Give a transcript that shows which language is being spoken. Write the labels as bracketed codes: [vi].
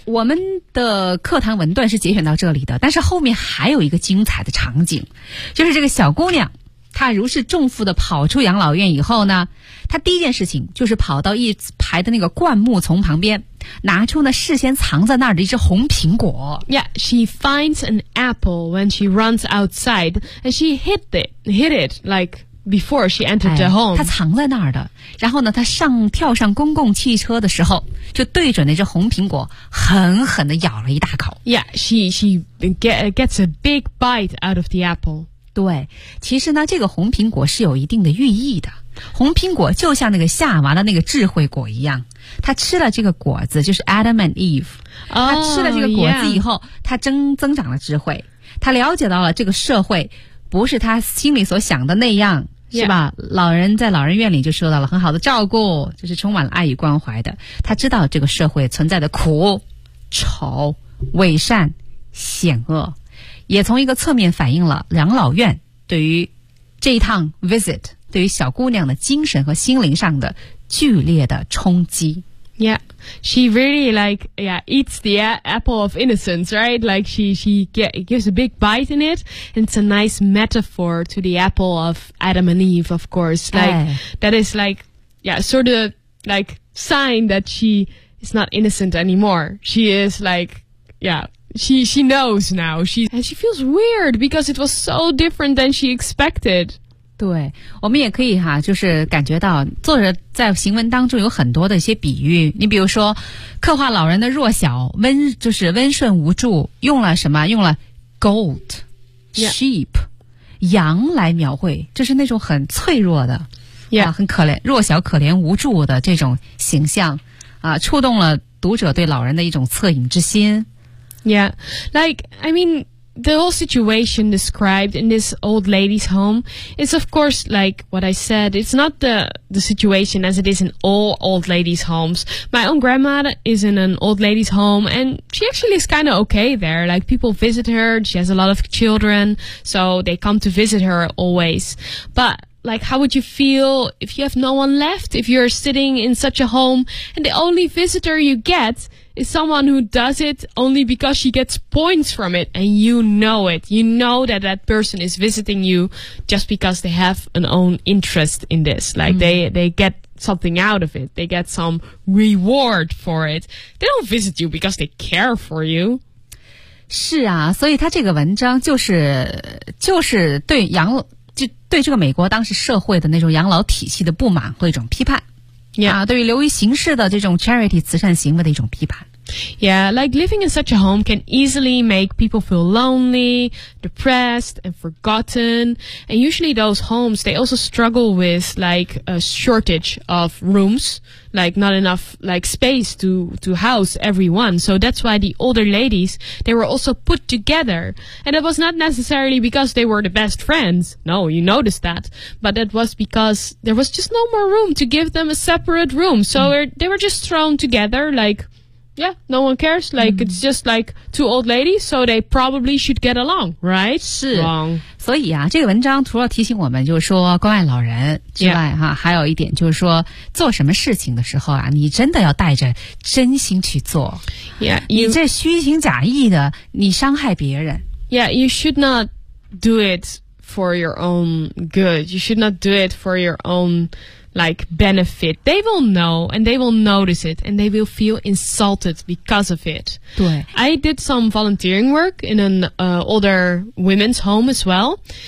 [zh] 我们的课堂文段是节选到这里的，但是后面还有一个精彩的场景，就是这个小姑娘，她如释重负地跑出养老院以后呢，她第一件事情就是跑到一排的那个灌木丛旁边，拿出呢事先藏在那儿的一只红苹果。 [en] Yeah, she finds an apple when she runs outside, and she hid it like before she entered the home. [zh] 她藏在那儿的，然后呢，她跳上公共汽车的时候，就对准那只红苹果，狠狠地咬了一大口。 [en] Yeah, she gets a big bite out of the apple. [zh] 对，其实呢，这个红苹果是有一定的寓意的。红苹果就像那个夏娃的那个智慧果一样，他吃了这个果子，就是 Adam and Eve。哦，他吃了这个果子以后，他增长了智慧，他了解到了这个社会不是他心里所想的那样，是吧？老人在老人院里就受到了很好的照顾，就是充满了爱与关怀的。他知道这个社会存在的苦、丑、伪善、险恶，也从一个侧面反映了养老院对于这一趟 visit 对于小姑娘的精神和心灵上的剧烈的冲击。 [en] Yeah, she really like, yeah, eats the apple of innocence, right? Like she gives a big bite in it. And it's a nice metaphor to the apple of Adam and Eve, of course. Like, that is like, yeah, sort of like sign that she is not innocent anymore. She is like, yeah, she knows now. And she feels weird because it was so different than she expected. [zh] 对，我们也可以哈，就是感觉到作者在行文当中有很多的一些比喻，你比如说刻画老人的弱小温，就是温顺无助，用了什么，用了 goat、 [en] yeah. [zh] sheep 羊来描绘，就是那种很脆弱的、 [en] yeah. [zh] 很可怜，弱小可怜无助的这种形象啊，触动了读者对老人的一种恻隐之心。 [en] Yeah, like I meanThe whole situation described in this old lady's home is, of course, like what I said, it's not the situation as it is in all old ladies' homes. My own grandmother is in an old lady's home, and she actually is kind of okay there. Like, people visit her, she has a lot of children, so they come to visit her always. But, like, how would you feel if you have no one left, if you're sitting in such a home, and the only visitor you get... is someone who does it only because she gets points from it, and you know it. You know that that person is visiting you just because they have an own interest in this. Like,they get something out of it. They get some reward for it. They don't visit you because they care for you. [zh] 是啊，所以他这个文章就是对养就对这个美国当时社会的那种养老体系的不满和一种批判。 [en] Yeah. [zh] 对于流于形式的这种 charity 慈善行为的一种批判。 [en] Yeah, like living in such a home can easily make people feel lonely, depressed, and forgotten. And usually those homes, they also struggle with like a shortage of rooms, like not enough like space to house everyone. So that's why the older ladies, they were also put together. And it was not necessarily because they were the best friends. No, you noticed that. But that was because there was just no more room to give them a separate room. So they were just thrown together like... Yeah, no one cares. Like,it's just like two old ladies, so they probably should get along, right? [zh] 是。所以啊，这个文章除了提醒我们就是说关爱老人之外，哈，还有一点就是说做什么事情的时候啊，你真的要带着真心去做。 [en] Yeah, [zh] 你这虚情假意的，你伤害别人。 [en] Yeah, you should not do it for your own good. You should not do it for your own... like benefit. They will know and they will notice it and they will feel insulted because of it. [zh] 对。 [en] I did some volunteering work in an older women's home as well.